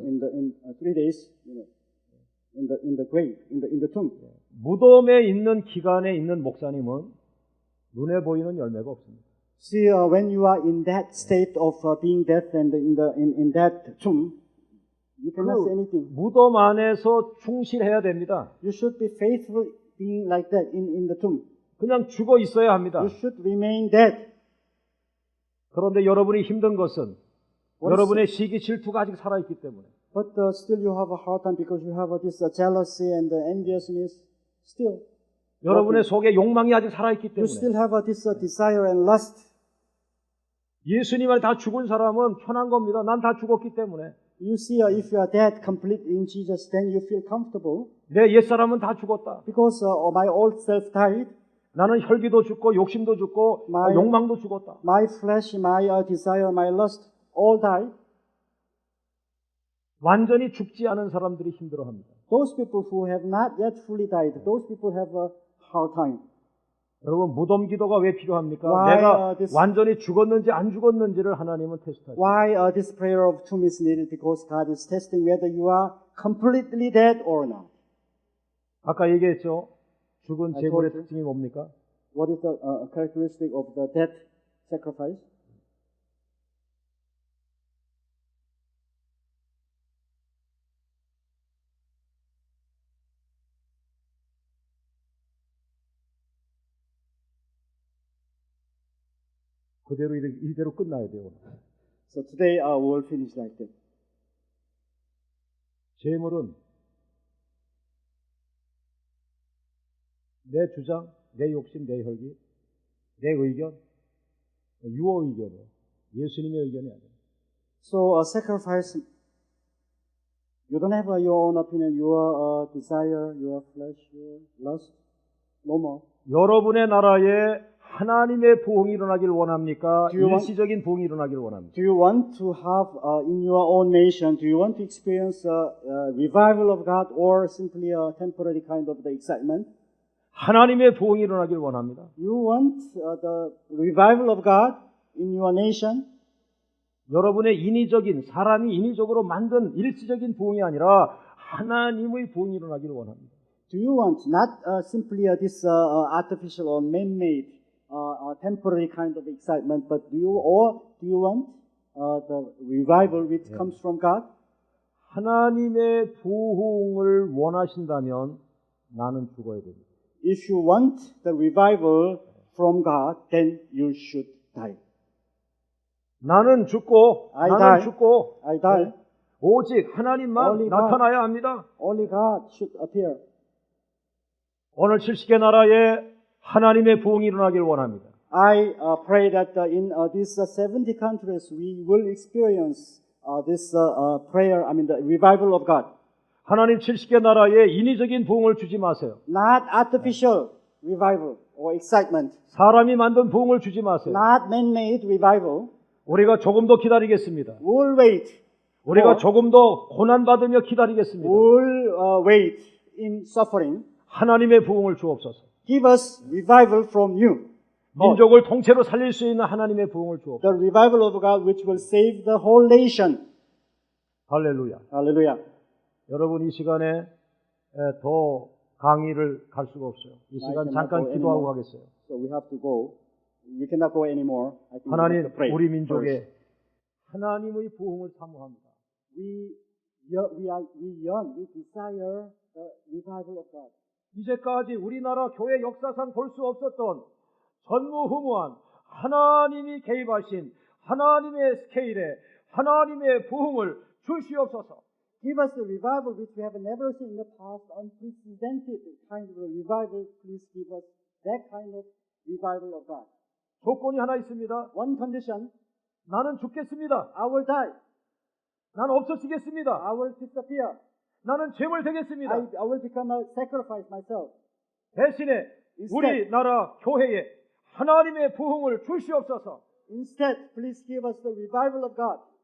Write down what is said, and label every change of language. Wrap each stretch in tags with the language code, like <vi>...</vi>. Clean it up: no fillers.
<en>in 3 days, in the grave, in the tomb.</en> <ko>무덤에 있는 기간에 있는 목사님은 눈에 보이는 열매가 없습니다.</ko> <en>See, when you are in that state of being dead and in that tomb, you cannot say anything.</en> <ko>무덤 안에서 충실해야 됩니다.</ko> <en>You should be faithful being like that in the tomb.</en> <ko>그냥 죽어 있어야 합니다.</ko> <en>You should remain dead.</en> <ko>그런데 여러분이 힘든 것은</ko> <en>What is-</en> <ko>여러분의 시기 질투가 아직 살아있기 때문에</ko> <en>But still you have a hard time because you have this jealousy and enviousness still.</en> <ko>여러분의 속에 욕망이 아직 살아있기</ko> <en>You</en> <ko>때문에</ko> <en>still have this desire and lust.</en> <ko>예수님 안에 다 죽은 사람은 편한 겁니다. 난 다 죽었기 때문에</ko> <en>You see, if you are dead complete in Jesus, then you feel comfortable</en> <ko>내 옛사람은 다 죽었다.</ko> <en>because my old self died.</en> <ko>나는 혈기도 죽고 욕심도 죽고 욕망도 죽었다.</ko> <en>My flesh, my desire, my lust, all died.</en> <ko>완전히 죽지 않은 사람들이 힘들어합니다.</ko> <en>Those people who have not yet fully died, those people have a hard time.</en> <ko>여러분 무덤 기도가 왜 필요합니까?</ko> <en>Why,</en> <ko>내가</ko> <en>this-</en> <ko>완전히 죽었는지 안 죽었는지를 하나님은 테스트하죠.</ko> <en>Why this prayer of tomb is needed? Because God is testing whether you are completely dead or not.</en> <ko>아까 얘기했죠. 죽은</ko> <en>I</en> <ko>제물의</ko> <en>told you.</en> <ko>특징이 뭡니까?</ko> <en>What is the characteristic of the death sacrifice?</en> <ko>그대로 이대로 끝나야 돼요. 오늘.</ko> <en>So today we will finish like that.</en> <ko>제물은 내 주장, 내 욕심, 내 혈기, 내 의견,</ko> <en>유어</en> <ko>의견이에요. 예수님의 의견이 아니에요.</ko> <en>So a sacrifice, you don't have your own opinion, your desire, your flesh, your lust, no more.</en> <ko>여러분의 나라에 하나님의 부흥이 일어나길 원합니까?</ko> <en>Do you want-</en> <ko>일시적인 부흥이 일어나길 원합니까?</ko> <en>Do you want to have in your own nation, do you want to experience a revival of God or simply a temporary kind of the excitement?</en> <ko>하나님의 부흥이 일어나길 원합니다.</ko> <en>You want the revival of God in your nation?</en> <ko>여러분의 인위적인, 사람이 인위적으로 만든 일시적인 부흥이 아니라 하나님의 부흥이 일어나길 원합니다.</ko> <en>Do you want not simply this artificial or man-made temporary kind of excitement, but do you want the revival which comes from God?</en> <ko>하나님의 부흥을 원하신다면 나는 죽어야 됩니다.</ko> <en>If you want the revival from God, then you should die.</en> <ko>나는 죽고</ko> <en>I</en> <ko>나는</ko> <en>die.</en> <ko>죽고</ko> <en>I die.</en> <ko>오직 하나님만</ko> <en>Only God.</en> <ko>나타나야 합니다.</ko> <en>Only God should appear.</en> <ko>오늘 70개 나라에 하나님의 부흥이 일어나길 원합니다.</ko> <en>I pray that in these 70 countries we will experience this prayer, the revival of God.</en> <ko>하나님 70개 나라에 인위적인 부흥을 주지 마세요.</ko> <en>Not artificial revival or excitement.</en> <ko>사람이 만든 부흥을 주지 마세요.</ko> <en>Not man-made revival.</en> <ko>우리가 조금 더 기다리겠습니다.</ko> <en>We'll wait.</en> <ko>우리가</ko> <en>or</en> <ko>조금 더 고난받으며 기다리겠습니다.</ko> <en>we'll wait in suffering.</en> <ko>하나님의 부흥을 주옵소서.</ko> <en>Give us revival from you.</en> <ko>민족을 통째로 살릴 수 있는 하나님의 부흥을 주옵소서.</ko> <en>The revival of God which will save the whole nation.</en> <ko>할렐루야.</ko> <en>Hallelujah.</en> <ko>여러분 이 시간에 더 강의를 갈 수가 없어요. 이 시간 잠깐 기도하고 가겠어요.</ko> <en>So we have to go. We cannot go anymore. I think we</en> <ko>하나님,</ko> <en>have to pray</en> <ko>우리</ko> <en>first.</en> <ko>민족의 하나님의 부흥을 사모합니다.</ko> <en>We yearn, we desire the revival of God.</en> <ko>이제까지 우리나라 교회 역사상 볼 수 없었던 전무후무한 하나님이 개입하신 하나님의 스케일에 하나님의 부흥을 주시옵소서.</ko> <en>Give us the revival which we have never seen in the past, unprecedented kind of a revival. Please give us that kind of revival of God.</en> <ko>조건이 하나 있습니다.</ko> <en>One condition,</en> <ko>나는 죽겠습니다.</ko> <en>I will die.</en> <ko>나는 없어지겠습니다.</ko> <en>I will disappear.</en> <ko>나는 죄물 되겠습니다.</ko> <en>I will become a sacrifice myself.</en> <ko>대신에 우리나라 교회에 하나님의 부흥을 주시옵소서.</ko> <en>Instead, please give us the revival of God.</en>